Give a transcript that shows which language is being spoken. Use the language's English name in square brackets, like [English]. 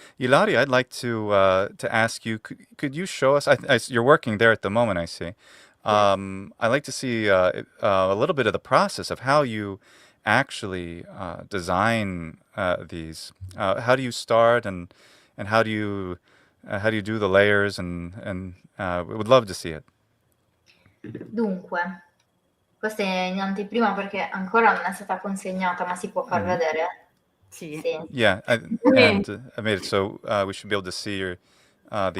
[English] Ilaria, I'd like to ask you, could you show us, you're working there at the moment, I see. I'd like to see a little bit of the process of how you actually design these. How do you start, and how do you do the layers, and we would love to see it. [Italian] Dunque, questa è in anteprima perché ancora non è stata consegnata, ma si può far vedere? Sì. [English] Yeah, and I made it so we should be able to see your the